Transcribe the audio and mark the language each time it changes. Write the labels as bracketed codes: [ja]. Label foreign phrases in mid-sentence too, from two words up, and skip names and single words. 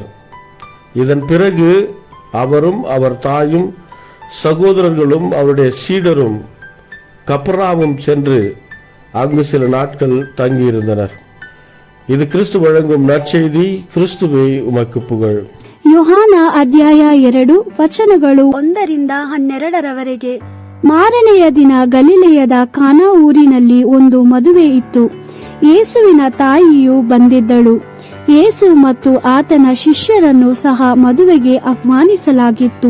[ta] இதன் பிறகு அவரும் அவர் தாயும் சகோதரர்களும் அவருடைய சீடரும் கப்பர்நாவும் சென்று அங்கு சில நாட்கள் தங்கியிருந்தனர். இது கிறிஸ்து வழங்கும் நற்செய்தி. கிறிஸ்துவே உமக்கு புகழ். [kn] ಯೋಹಾನ ಅಧ್ಯಾಯ 2 ವಚನಗಳು 1-12. ಮಾರನೆಯ ದಿನ ಗಲಿಲೆಯದ ಕಾನಾ ಊರಿನಲ್ಲಿ ಒಂದು ಮದುವೆ ಇತ್ತು. ಯೇಸುವಿನ ತಾಯಿಯು ಬಂದಿದ್ದಳು. ಯೇಸು ಮತ್ತು ಆತನ ಶಿಷ್ಯರನ್ನು ಸಹ ಮದುವೆಗೆ ಆಹ್ವಾನಿಸಲಾಗಿತ್ತು.